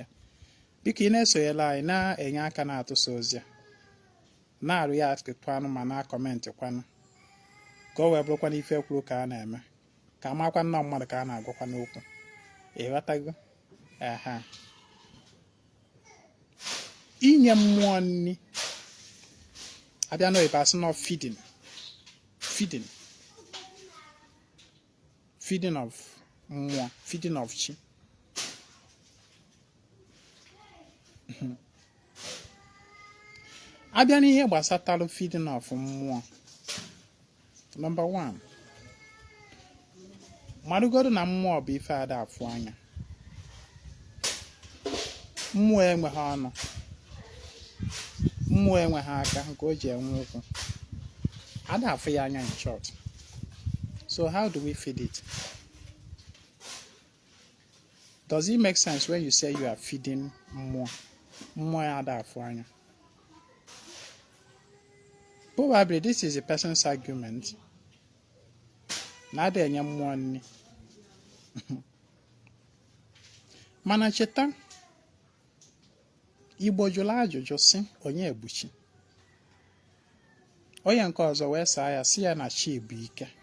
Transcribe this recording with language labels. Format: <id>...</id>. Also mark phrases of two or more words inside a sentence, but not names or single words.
<ig>Biko ị na-esonyela anyị na-enye aka na-atụsa ozi a na-arụ ya atụtụanụ ma na-akọmentị kwanụ ka o wee bụrụkwa n'ife kwuru ka a na-eme ka amakwa nnọọ mmadụ ka a na-agwakwa n'okwu. Ịghọtago? Aha. Inye mmụọ nri abịa n'oyibo asị nọ</ig> <en>feeding of</en> <ig>mmụọ,</ig> <en>feeding of</en> <ig>chi. Abịa n'ihe gbasatara</ig> <en>feeding of</en> <ig>mmụọ,</ig> <en>number 1,</en> <ig>marụgodu na mmụọ bụ ife ada afụ anya. Mmụọ enweghị ọnụ, mmụọ enweghị aka nke o ji enwe ụkwụ, ada afụ ya anya</ig> <en>in short. So how do we feed it? Does it make sense when you say you are feeding mmụọ?</en> <ig>Mmụọ ya ada afụ anya.</ig> <en>Probably this is a person's argument</en> <ig>na ada enye mmụọ nri. Mana cheta, Igbo jụrụ ajụjụ sị onye ebuchi. Onye nke ọzọ wee saa ya sị ya na chi bụ ike.</ig>